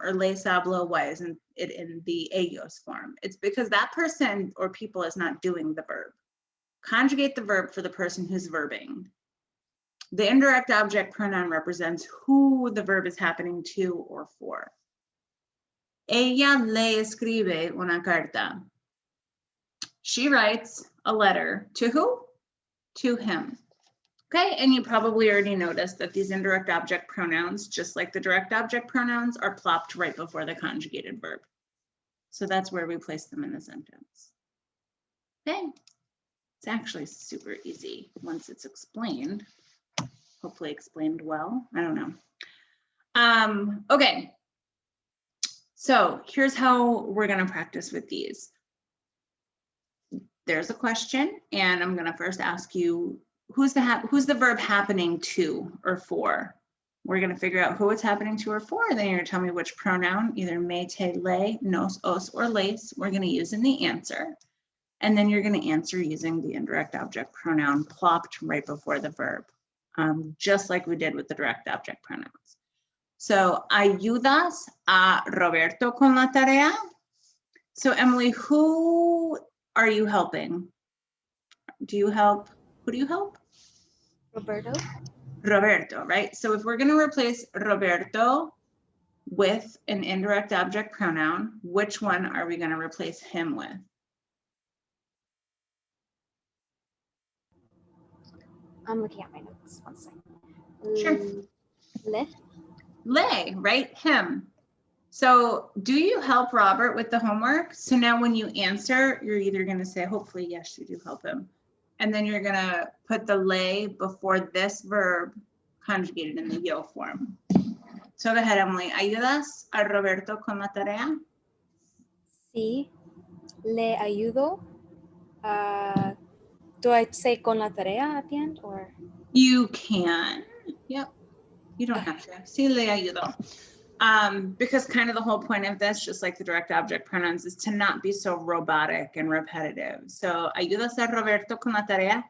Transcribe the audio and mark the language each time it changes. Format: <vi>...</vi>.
<en>Or</en> <es>les hablo,</es> <en>why isn't it in the ellos form? It's because that person or people is not doing the verb. Conjugate the verb for the person who's verbing. The indirect object pronoun represents who the verb is happening to or for.</en> <es>Ella le escribe una carta.</es> <en>She writes a letter to who? To him. Okay, and you probably already noticed that these indirect object pronouns, just like the direct object pronouns, are plopped right before the conjugated verb. So that's where we place them in the sentence. Okay, it's actually super easy once it's explained. Hopefully explained well, I don't know. Okay, so here's how we're gonna practice with these. There's a question, and I'm gonna first ask you, who's the verb happening to or for? We're gonna figure out who it's happening to or for, and then you're gonna tell me which pronoun, either me, te, le, nos, os, or les, we're gonna use in the answer. And then you're gonna answer using the indirect object pronoun plopped right before the verb, just like we did with the direct object pronouns.</en> <es>So, ¿ayudas a Roberto con la tarea?</es> <en>So Emily, who are you helping? Do you help? Who do you help? Roberto. Roberto, right? So if we're going to replace Roberto with an indirect object pronoun, which one are we going to replace him with? I'm looking at my notes. 1 second. Sure. Le. Le, right? Him. So do you help Robert with the homework? So now when you answer, you're either going to say, hopefully, yes, you do help him. And then you're going to put the le before this verb conjugated in the yo form. So go ahead, Emily.</en> <es>¿Ayudas a Roberto con la tarea? Sí, le ayudo.</es> <en>Do I say</en> <es>con la tarea</es> <en>at the end or? You can. Yep. You don't have to.</en> <es>Sí, le ayudo.</es> <en>Because kind of the whole point of this, just like the direct object pronouns, is to not be so robotic and repetitive.</en> <es>So, ¿ayudas a Roberto con la tarea?</es>